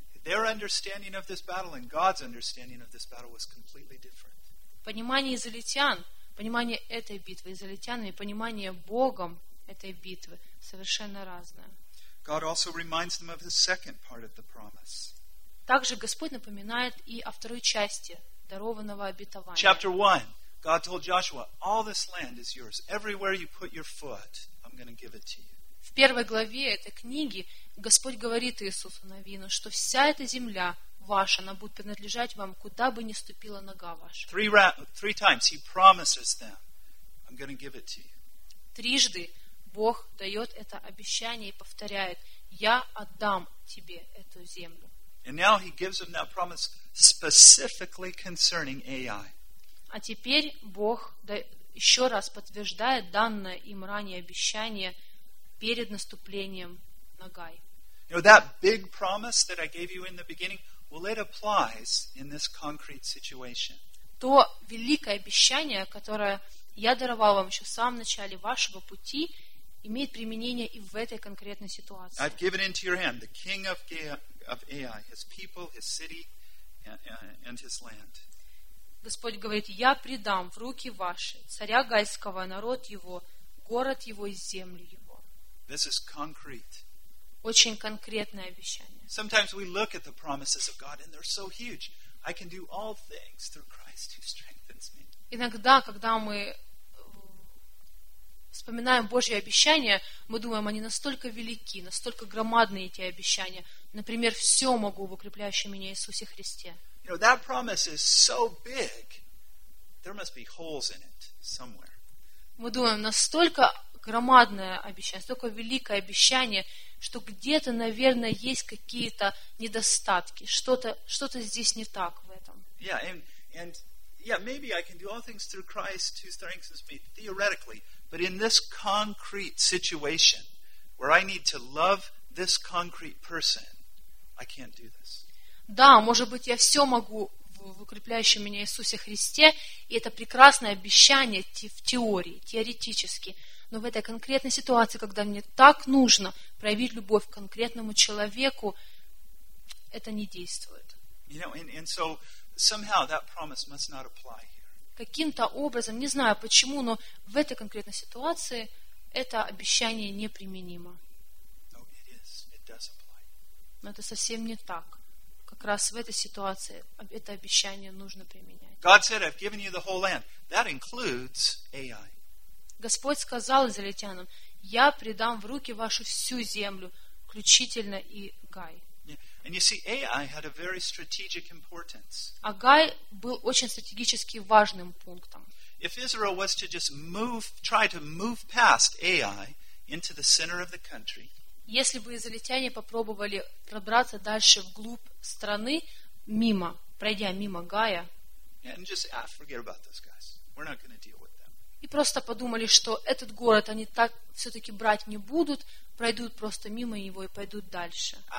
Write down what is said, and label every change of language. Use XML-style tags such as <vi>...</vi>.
<en>Their understanding of this battle and God's understanding of this battle was completely different.</en> <ru>Понимание израильтян, понимание этой битвы израильтянами, понимание Богом этой битвы совершенно разное.</ru> <en>God also reminds them of the second part of the promise.</en> <ru>Также Господь напоминает и о второй части дарованного обетования.</ru> <en>Chapter 1. God told Joshua, "All this land is yours. Everywhere you put your foot, I'm going to give it to you."</en> <ru>В первой главе этой книги Господь говорит Иисусу Навину, что вся эта земля ваша, она будет принадлежать вам, куда бы ни ступила нога ваша.</ru> <en>Three times he promises them, I'm going to give it to you.</en> <ru>Трижды Бог дает это обещание и повторяет, я отдам тебе эту землю.</ru> <en>And now he gives them that promise specifically concerning Ai.</en> <ru>А теперь Бог еще раз подтверждает данное им ранее обещание перед наступлением на Гай.</ru> <en>You know, that big promise that I gave you in the beginning, well, it applies in this concrete situation.</en> <ru>То великое обещание, которое Я даровал вам еще в самом начале вашего пути имеет применение и в этой конкретной ситуации.</ru> <en>I've given into your hand the king of Ai, his people, his city, and his land.</en> <ru>Господь говорит, я предам в руки ваши царя Гайского, народ его, город его и землю его.</ru> <en>This is concrete.</en> <ru>Очень конкретное обещание.</ru> <en>Sometimes we look at the promises of God and they're so huge. I can do all things through Christ who strengthens me.</en> <ru>Иногда, когда мы вспоминаем Божьи обещания, мы думаем, они настолько велики, настолько громадные эти обещания. Например, все могу в укрепляющем меня Иисусе Христе.</ru> <en>You know, that promise is so big, there must be holes in it somewhere.</en> <ru>Мы думаем, настолько громадное обещание, настолько великое обещание, что где-то, наверное, есть какие-то недостатки, что-то здесь не так в этом.</ru> <en>Yeah, and maybe I can do all things through Christ who strengthens me, theoretically, but in this concrete situation where I need to love this concrete person, I can't do this.</en> <ru>Да, может быть, я все могу в укрепляющем меня Иисусе Христе, и это прекрасное обещание в теории, теоретически, но в этой конкретной ситуации, когда мне так нужно проявить любовь к конкретному человеку, это не действует.</ru> <en>You know, and so somehow that promise must not apply here.</en> <ru>Каким-то образом, не знаю почему, но в этой конкретной ситуации это обещание неприменимо.</ru> <en>No, it is. It does apply.</en> <ru>Но это совсем не так. Как раз в этой ситуации это обещание нужно применять.</ru> <en>God said, I've given you the whole land. That includes AI.</en> <ru>Господь сказал израильтянам, я предам в руки вашу всю землю, включительно и Гай.</ru> <en>And you see, Ai had a very strategic importance.</en> <ru>А Гай был очень стратегически важным пунктом.</ru> <en>If Israel was to just move, try to move past Ai into the center of the country,</en> <ru>если бы израильтяне попробовали пробраться дальше вглубь страны, мимо, пройдя мимо Гая,</ru> <en>and just forget about those guys. We're not going to deal with them.</en> <ru>И просто подумали, что этот город они так все-таки брать не будут, пройдут просто мимо него и пойдут дальше.</ru>